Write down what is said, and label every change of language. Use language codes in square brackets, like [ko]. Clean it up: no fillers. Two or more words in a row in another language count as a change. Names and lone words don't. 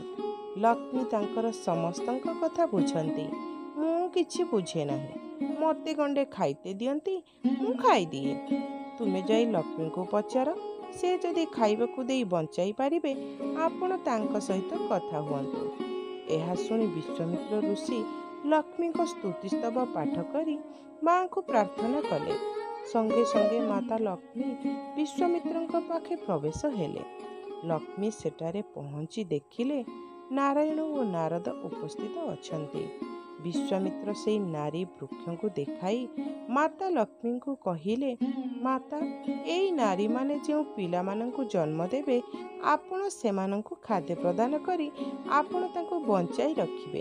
[or] ଲକ୍ଷ୍ମୀ ତାଙ୍କର ସମସ୍ତଙ୍କ କଥା ବୁଝନ୍ତି, ମୁଁ କିଛି ବୁଝେ ନାହିଁ। ମତେ ଗଣ୍ଡେ ଖାଇତେ ଦିଅନ୍ତି, ମୁଁ ଖାଇ ଦିଏ। ତୁମେ ଯାଇ ଲକ୍ଷ୍ମୀ କୁ ପଚାର, ସେ ଯଦି ଖାଇବାକୁ ଦେଇ ବଞ୍ଚାଇ ପାରିବେ ଆପଣ ତାଙ୍କ ସହିତ କଥା ହୁଅନ୍ତୁ। ଏହା ଶୁଣି ବିଶ୍ୱାମିତ୍ର ଋଷି ଲକ୍ଷ୍ମୀ କୁ ସ୍ତୁତି ସ୍ତବ ପାଠ କରି ମା କୁ ପ୍ରାର୍ଥନା କଲେ। ସଙ୍ଗେ ସଙ୍ଗେ ମାତା ଲକ୍ଷ୍ମୀ ବିଶ୍ୱାମିତ୍ରଙ୍କ ପାଖେ ପ୍ରବେଶ ହେଲେ। ଲକ୍ଷ୍ମୀ ସେଠାରେ ପହଞ୍ଚି ଦେଖିଲେ ନାରାୟଣ ଔର ନାରଦ ଉପସ୍ଥିତ ଅଛନ୍ତି। ବିଶ୍ୱାମିତ୍ର ସେ ନାରୀ ବୃକ୍ଷ କୁ ଦେଖାଇ ମାତା ଲକ୍ଷ୍ମୀ କୁ କହିଲେ, ମାତା ଏଇ ନାରୀ ମାନେ ଯୋ ପିଲା ମାନଙ୍କୁ ଜନ୍ମ ଦେବେ ଆପଣ ସେମାନଙ୍କୁ ଖାଦ୍ୟ ପ୍ରଦାନ କରି ଆପଣ ତାଙ୍କୁ ବଞ୍ଚାଇ ରଖିବେ।